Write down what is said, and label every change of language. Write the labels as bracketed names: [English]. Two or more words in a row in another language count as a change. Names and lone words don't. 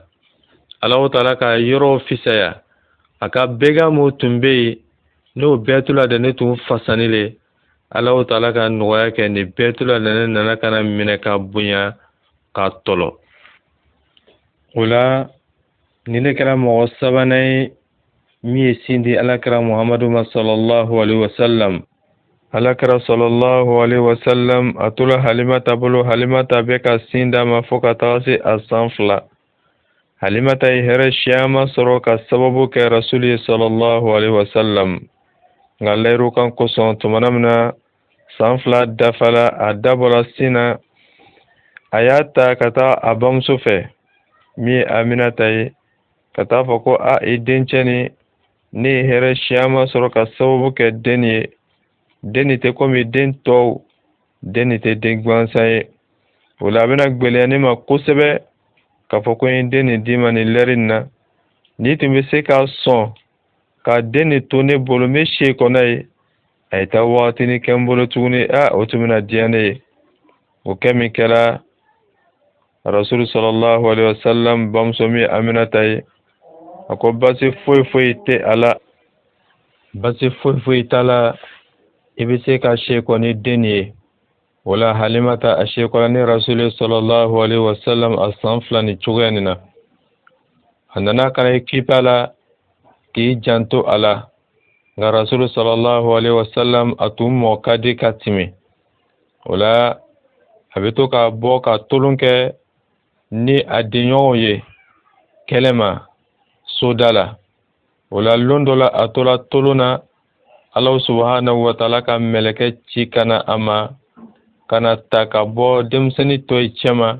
[Arabic] الله تعالى [Bambara] ka yɔrɔw fisaya, a ka bɛɛga mun tun bɛ yen n'o bɛɛ tuladenni tun fasani le, [Arabic] الله تعالى [Bambara] ka nɔgɔya kɛ ni bɛɛ tuladenni nana kana minɛ ka bonya ka tɔlɔ. O la ni ne kɛra mɔgɔ sabanan ye min ye sin di Alakira Muhamadu ma [Arabic] صلى الله عليه وسلم. [Bambara] Alakira [Arabic] صلى الله عليه وسلم [Bambara] a tora Halimata bolo, Halimata bɛ ka sin d'a ma fo ka taga se a san 2. Halimata ye hɛrɛ caman sɔrɔ ka sababu kɛ Rasuli [Arabic] صلى الله عليه وسلم. [Bambara] Nka layiru kan kosɔn tumana min na san 2 dafala, a dabɔra sin na, a y'a ta ka taa a bamuso fɛ min ye Aminata ye, ka taa fɔ ko i dencɛ ni ne ye hɛrɛ caman sɔrɔ ka sababu kɛ den ye. Den tɛ komi den tɔw, den tɛ den gansan ye. O la a bɛna gwɛlɛya ne ma kosɛbɛ k'a fɔ ko n ye den nin d'i ma nin lɛri in na. N'i tun bɛ se k'a sɔn ka den nin to ne bolo, n bɛ se kɔnɔ ye, a ye taa wagatini kɛ n bolo tuguni, o tun bɛna diya ne ye. O kɛ min kɛra Rasulu [Arabic] صلى الله عليه وسلم [Bambara] bamuso min ye Aminata ye, a ko basi foyi foyi tɛ a la, basi foyi foyi t'a la, i bɛ se ka sekɔ ni den ye. O la Halimata a sekɔla ni Rasulu [Arabic] صلى الله عليه وسلم [Bambara] a san 2 ni cogoya nin na. A nana kana i kipa la k'i janto a la, nka Rasulu [Arabic] صلى الله عليه وسلم [Bambara] a tun mɔ ka di ka tɛmɛ. O la a bɛ to ka bɔ ka tolon kɛ ni a denɲɔgɔnw ye kɛlɛ ma soda la. O la lon dɔ la a tora tolon na, [Arabic] الله سبحانه وتعالى [Bambara] ka mɛlɛkɛ ci kana a ma, kana ta ka bɔ denmisɛnnin tɔ ye cɛma.